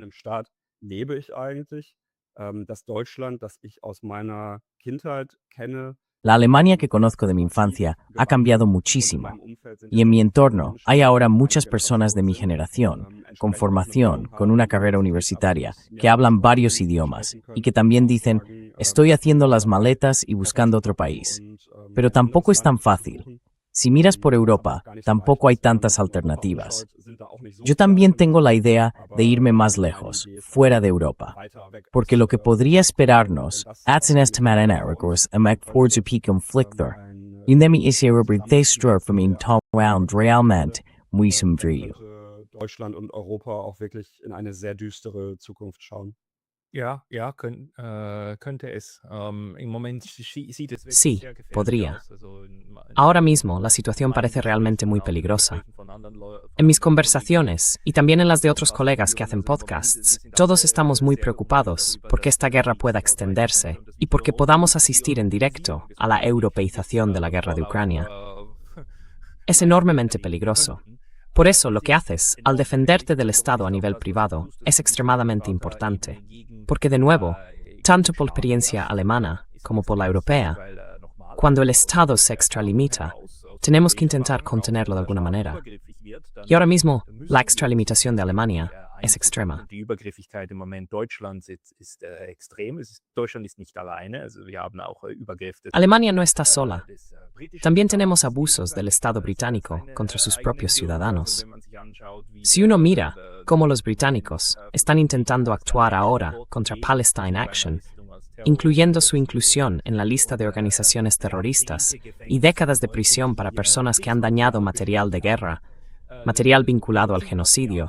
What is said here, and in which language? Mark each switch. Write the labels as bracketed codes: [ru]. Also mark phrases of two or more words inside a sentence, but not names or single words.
[es] La Alemania que conozco de mi infancia ha cambiado muchísimo, y en mi entorno hay ahora muchas personas de mi generación, con formación, con una carrera universitaria, que hablan varios idiomas, y que también dicen, estoy haciendo las maletas y buscando otro país. Pero tampoco es tan fácil. Si miras por Europa, tampoco hay tantas alternativas. Yo también tengo la idea de irme más lejos, fuera de Europa. Porque lo que podría esperarnos, [de] Deutschland und Europa auch wirklich in eine sehr düstere Zukunft schauen. Könnte es. Im Moment sieht es [es] Sí, [de] sehr gefährlich [es] podría. [de] aus. [es] Ahora mismo la situación parece realmente muy peligrosa. En mis conversaciones, y también en las de otros colegas que hacen podcasts, todos estamos muy preocupados porque esta guerra pueda extenderse y porque podamos asistir en directo a la europeización de la guerra de Ucrania. Es enormemente peligroso. Por eso lo que haces al defenderte del Estado a nivel privado es extremadamente importante, porque de nuevo, tanto por experiencia alemana como por la europea, cuando el Estado se extralimita, tenemos que intentar contenerlo de alguna manera. Y ahora mismo, la extralimitación de Alemania es extrema. [de] Die Übergriffigkeit im Moment Deutschlands ist extrem. Deutschland ist nicht alleine. Also wir haben auch Übergriff [es] Alemania no está sola. También tenemos abusos del Estado británico contra sus propios ciudadanos. Si uno mira, como los británicos, están intentando actuar ahora contra Palestine Action, incluyendo su inclusión en la lista de organizaciones terroristas y décadas de prisión para personas que han dañado material de guerra, material vinculado al genocidio.